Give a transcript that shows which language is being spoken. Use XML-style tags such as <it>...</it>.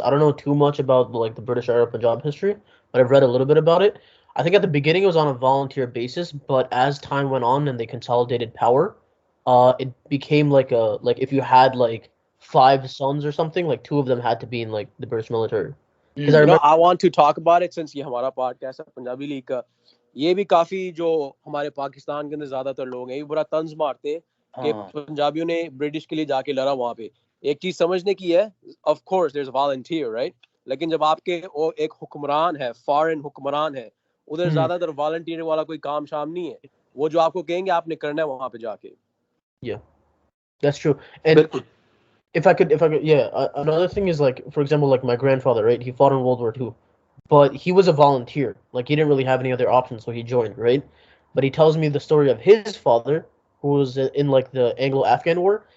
<en>I don't know too much about like the British era Punjab history, but I've read a little bit about it. I think at the beginning it was on a volunteer basis, but as time went on and they consolidated power, it became like like if you had like 5 sons or something, like 2 of them had to be in like the British military. Because I You know, remember, I want to talk about it since</en> <ur>یہ ہمارا podcast ہے Punjabi league کا. یہ بھی کافی جو ہمارے پاکستان کے اندر زیادہ تر لوگ ہیں یہ برا طنز مارتے ہیں کہ پنجابیوں نے برٹش کے لیے جا کے لڑا وہاں پہ. ایک چیز سمجھنے کی ہے,</ur> <en>of course there is volunteer right,</en> <ur>لیکن جب آپ کے ایک حکمران ہے, فارن حکمران ہے, ادھر زیادہ تر والنٹیئر والا کوئی کام شام نہیں ہے. وہ جو آپ کو کہیں گے آپ نے کرنا ہے وہاں پہ جا کے.</ur> <en>yeah, that's true. And</en> <ur>بالکل.</ur> <en>if I could, yeah, another thing is like, for example, like my grandfather, right? He fought in World War II, but he was a volunteer. Like he didn't really have any other options, so he joined, right? But he tells me the story of his father, who was in like the Anglo-Afghan War.</en>